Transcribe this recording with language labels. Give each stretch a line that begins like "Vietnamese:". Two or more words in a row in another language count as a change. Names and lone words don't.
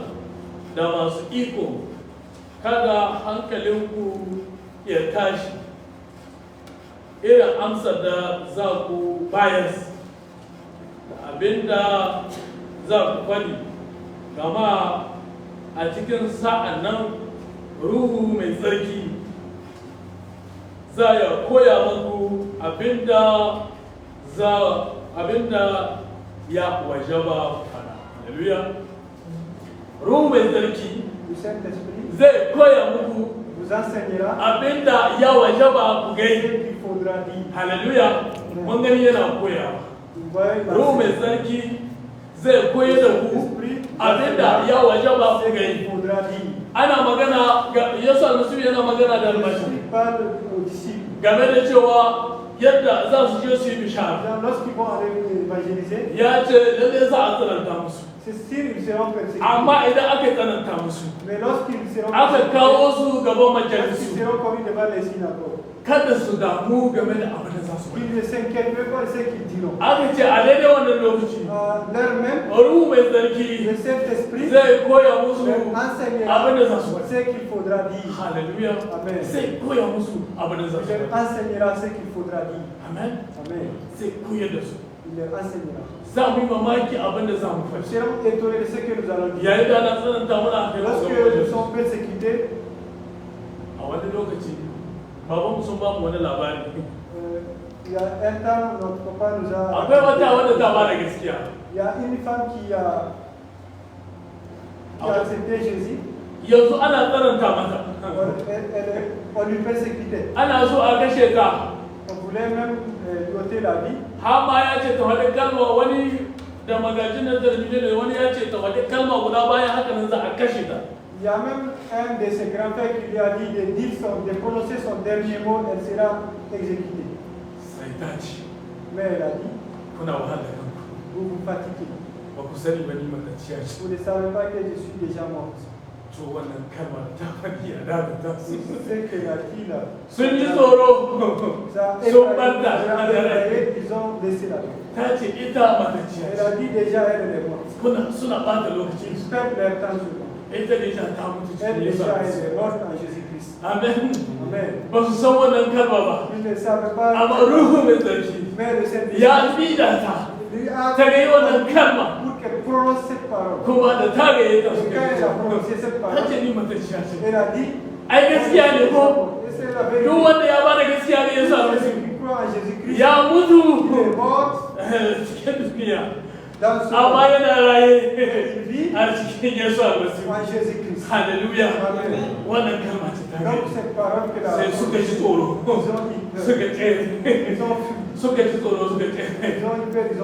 Hausa: da masu iko kada hankalinku ya tashi irin amsar da za ku bayar da abinda za ku faɗi gama a cikin sa'an nan ruhu mai tsarki za ya koya muku abinda ya wajaba fada. Haleluya. Ruhu mai tsarki
French: Le Saint-Esprit
Hausa: zai koya muku
French: vous enseignera
Hausa: abinda ya wajaba ku ce gai.
French: qu'il faudra dire.
Hausa: Haleluya. Mun gani yana koyawa.
French: Vous voyez la
Hausa: Ruhu mai tsarki zai koya da ku abinda ya wajaba ku ce
French: qu'il
Hausa: gai.
French: faudra dire.
Hausa: Ana magana ga Yesu Almasihu yana magana da almashi
French: Il parle aux disciples.
Hausa: game da cewa yadda za su je su yi bishara.
French: Donc, lorsqu'ils vont aller évangéliser,
Hausa: Ya ce lalle za a tsananta musu.
French: c'est sûr qu'ils seront persécutés.
Hausa: Amma idan aka tsananta musu,
French: Mais lorsqu'ils seront
Hausa: aka kawo su gaban
French: lorsqu'ils
Hausa: majalisu,
French: seront commis devant les synagogues,
Hausa: kada su damu game da abin da za su
French: qu'ils
Hausa: yi.
French: ne s'inquiètent pas de ce qu'ils diront.
Hausa: Aka ce a daidai wannan lokaci,
French: L'heure même,
Hausa: Ruhu mai tsarki
French: le Saint-Esprit
Hausa: zai koya musu
French: leur enseigner
Hausa: abin da za su faɗi.
French: ce qu'il faudra dire.
Hausa: Hallelujah. Amen. Sai koya musu abin da za
French: Il
Hausa: su
French: leur
Hausa: faɗi.
French: enseignera ce qu'il faudra dire.
Hausa: Amen. Amen. Sai koyar da su.
French: Il leur enseignera.
Hausa: Za mu yi mamaki abin da za mu
French: Nous
Hausa: faɗi.
French: serons étonnés de ce que nous allons dire.
Hausa: Yayin da ana tsananta mana a kai
French: Lorsque
Hausa: wajen
French: nous sommes persécutés,
Hausa: a wani lokaci babanmu sun ba mu wani labari.
French: il y a un temps, notre papa nous a...
Hausa: Akwai wata wadda ta ba da gaskiya.
French: Il y a une femme qui a accepté Jésus.
Hausa: Yanzu ana tsananta mata.
French: On lui persécutait.
Hausa: Ana so a kashe ta.
French: On voulait même lui ôter la vie.
Hausa: Har ma ya ce ta faɗi kalma wani da magajin nan talabijin ne wani ya ce ta faɗi kalma guda bayan haka nan za a kashe ta.
French: Il y a même un de ses grands-pères qui lui a dit de prononcer son dernier mot, elle sera exécutée.
Hausa: Sai ta ce,
French: Mais elle a dit,
Hausa: kuna wahala kanku.
French: vous vous fatiguez.
Hausa: Ba ku sani ba ni matacciya ce.
French: Vous ne savez pas que je suis déjà morte.
Hausa: To wannan kalma ta faɗi a dama ta su.
French: C'est que la fille là,
Hausa: Sun ji tsoro.
French: ça a
Hausa: Sun banta a dare.
French: effrayé, ils ont laissé la vie.
Hausa: Ta ce ita matacciya
French: Elle
Hausa: ce.
French: a dit déjà, elle est morte.
Hausa: Suna ɓata lokaci.
French: Ils perdent leur temps sur moi.
Hausa: Ita déjà ta mutu
French: Elle
Hausa: cikin Yesu.
French: déjà, elle est morte en Jésus-Christ.
Hausa: Amen.
French: Amen.
Hausa: Ba su san wannan kalma ba.
French: Ils ne savaient pas.
Hausa: Amma Ruhu mai tsarki
French: Mais le Saint-Esprit
Hausa: ya bida ta.
French: lui a
Hausa: Ta ga yi wannan kalma.
French: pour qu'elle prononce cette parole.
Hausa: Kuma da ta ga yi ta
French: Et
Hausa: su
French: quand elle a prononcé cette
Hausa: ta
French: parole,
Hausa: ce ni matacciya ce.
French: elle a dit,
Hausa: Ai gaskiya ne ko?
French: et c'est la vérité.
Hausa: Duk wanda ya bada gaskiya ne ya sa
French: Celui
Hausa: musu.
French: qui croit en Jésus-Christ,
Hausa: Ya
French: il
Hausa: mutu
French: est mort
Hausa: cikin duniya.
French: dans ce
Hausa: Amma
French: monde.
Hausa: yana raye
French: Il vit
Hausa: a cikin Yesu almasihu.
French: en Jésus-Christ.
Hausa: Hallelujah. Amen. Wannan kalma ce ta
French: Donc
Hausa: gani.
French: cette parole que la
Hausa: Sai suka ji tsoro.
French: ils ont eu peur.
Hausa: Suka tsere.
French: Ils ont fui.
Hausa: Suka ji tsoro suka tsere.
French: Ils ont eu peur. Ils ont